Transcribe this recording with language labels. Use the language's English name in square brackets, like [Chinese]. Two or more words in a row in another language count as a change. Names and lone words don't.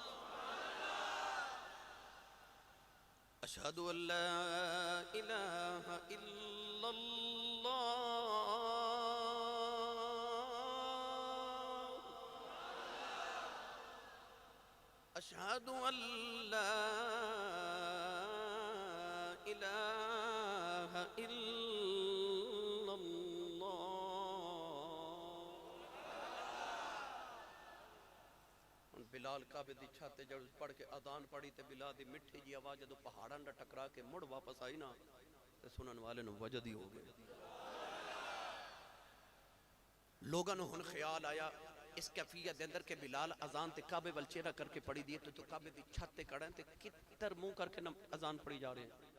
[Arabic] أشهد أن لا إله إلا الله أشهد أن لا إله إلا الله. [Punjabi] بلال کعبے دی چھت تے جب پڑھ کے اذان پڑھی تے بلال دی مٹھی جی آواز جدوں پہاڑاں دا ٹکرا کے مڑ واپس آئی نا تے سنن والے نوں وجد ہی ہو گئے. لوگوں نوں ہن خیال آیا اس کیفیت دے اندر کے بلال اذان تے کعبے ول چہرہ کر کے پڑھی دی تو کعبے دی چھت تے کھڑا تے کدھر منہ کر کے اذان پڑھی جا رہے ہیں.